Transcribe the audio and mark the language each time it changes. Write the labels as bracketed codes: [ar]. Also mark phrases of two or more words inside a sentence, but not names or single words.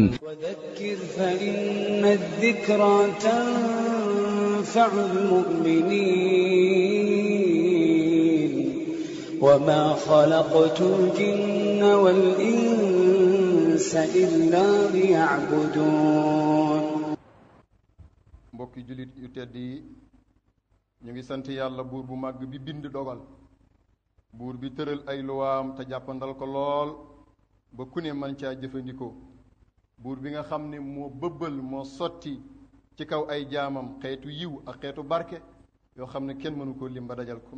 [ar] وذكر فإن الذكرى تنفع المؤمنين وما خلقت الجن والإنس إلا ليعبدون. [wo] mbokki jullit yu tedd yi ñu ngi sant yàlla buur bu màgg bi bind dogal, buur bi tëral ay luwaam te jàppandal ko lool ba ku ne man caa jëfandikoo, buur bi nga xam ne moo bëbbal moo sotti ci kaw ay jaamam xeetu yiw ak xeetu barke yoo xam ne kenn mënu koo lim ba dajal ko.